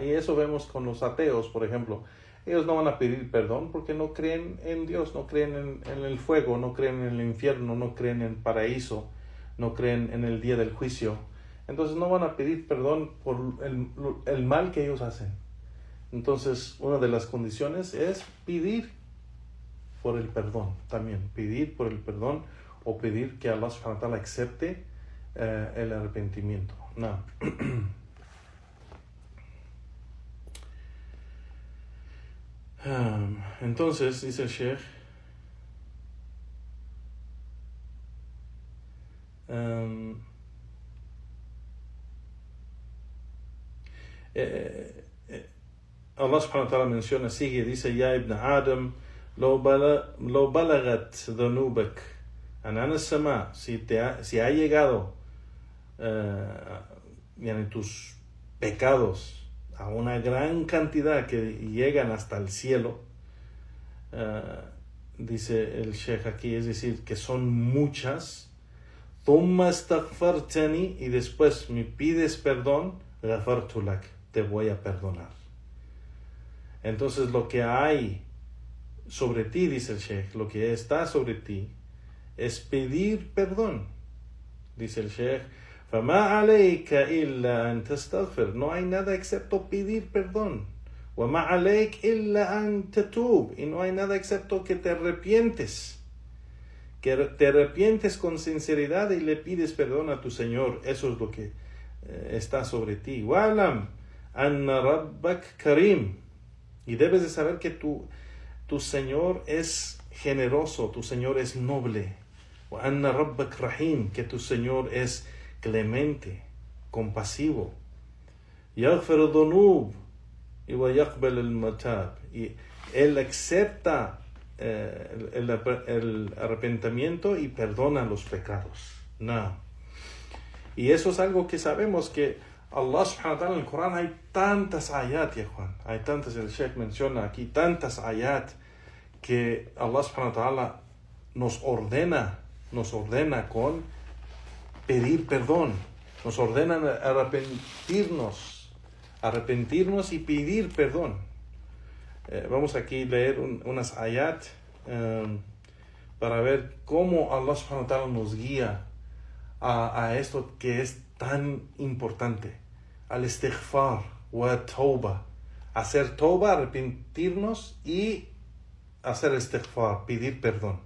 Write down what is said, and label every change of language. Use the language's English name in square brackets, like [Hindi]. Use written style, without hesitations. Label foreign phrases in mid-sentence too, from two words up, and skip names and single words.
[Spanish] Y eso vemos con los ateos, por ejemplo. Ellos no van a pedir perdón porque no creen en Dios, no creen en el fuego, no creen en el infierno, no creen en el paraíso, no creen en el día del juicio. Entonces no van a pedir perdón por el mal que ellos hacen. Entonces una de las condiciones es pedir por el perdón también. Pedir por el perdón o pedir que Allah [Arabic] سبحانه وتعالى [Spanish] acepte el arrepentimiento. No. Entonces, dice el Sheikh, Allah [Arabic] سبحانه وتعالى [Spanish] menciona, sigue, dice, [Arabic] يا ابن آدم، لو بلغت ذنوبك عنان السماء, [Spanish] si ha llegado tus pecados a una gran cantidad que llegan hasta el cielo, dice el Sheikh aquí, es decir, que son muchas, [Arabic] ثم استغفرتني, [Spanish] y después me pides perdón, [Arabic] غفرت لك, [Spanish] te voy a perdonar. Entonces lo que hay sobre ti, dice el Sheikh, lo que está sobre ti es pedir perdón. Dice el Sheikh, [Arabic] فَمَا عَلَيْكَ إِلَّا أَن تَسْتَغْفِرْ, [Spanish] no hay nada excepto pedir perdón. [Arabic] وَمَا عَلَيْكَ إِلَّا أَن تَتُوب, [Spanish] y no hay nada excepto que te arrepientes. Que te arrepientes con sinceridad y le pides perdón a tu Señor. Eso es lo que está sobre ti. [Arabic] وَعْلَمْ أَنَّ رَبَّكَ كَرِيمٌ, [Spanish] y debes de saber que tu Señor es generoso, tu Señor es noble. [Arabic] وَأَنَّ رَبَّكَ رَحِيمٌ, [Spanish] que tu Señor es clemente, compasivo. [Arabic] يغفر الذنوب ويقبل المتاب, [Spanish] y Él acepta el arrepentimiento y perdona los pecados. No. Y eso es algo que sabemos, que Allah [Arabic] سبحانه وتعالى [Spanish] en el Corán hay tantas ayat, ya Juan, hay tantas, el Sheikh menciona aquí tantas ayat que Allah [Arabic] سبحانه وتعالى [Spanish] nos ordena con pedir perdón, nos ordena arrepentirnos y pedir perdón. Vamos aquí a leer unas ayat para ver cómo Allah [Arabic] سبحانه وتعالى [Spanish] nos guía a esto que es tan importante, [Arabic] الاستغفار والتوبة, [Spanish] hacer tauba, arrepentirnos, y hacer istighfar, pedir perdón.